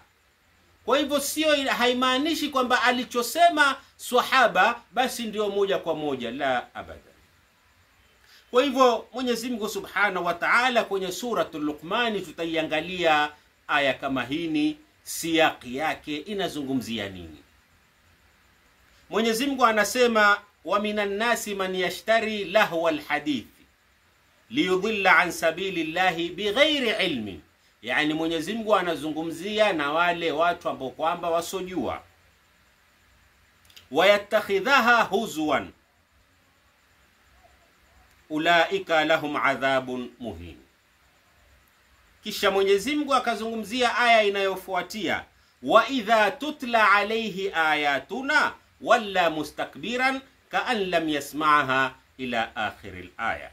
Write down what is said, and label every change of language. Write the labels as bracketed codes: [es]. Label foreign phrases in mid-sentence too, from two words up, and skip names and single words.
[sw] Kwa hivyo sio, haimaanishi kwamba alichosema swahaba basi ndio moja kwa moja, [ar] لا أبدا. [sw] Kwa hivyo Mwenyezi Mungu Subhanahu wa Ta'ala kwenye suratul Luqman tutaiangalia aya kama hii, siyaki yake inazungumzia nini. Mwenyezi Mungu anasema [ar] ومن الناس من يشتري لهو الحديث ليضل عن سبيل الله بغير علم [sw] yani Mwenyezi Mungu anazungumzia na wale watu ambao kwamba wasojua. [ar] ويتخذها هزوا أولئك لهم عذاب مهين. [sw] Kisha Mwenyezi Mungu akazungumzia aya inayofuatia, [ar] وإذا تتلى عليه آياتنا ولى مستكبرا كأن لم يسمعها إلى آخر الآية.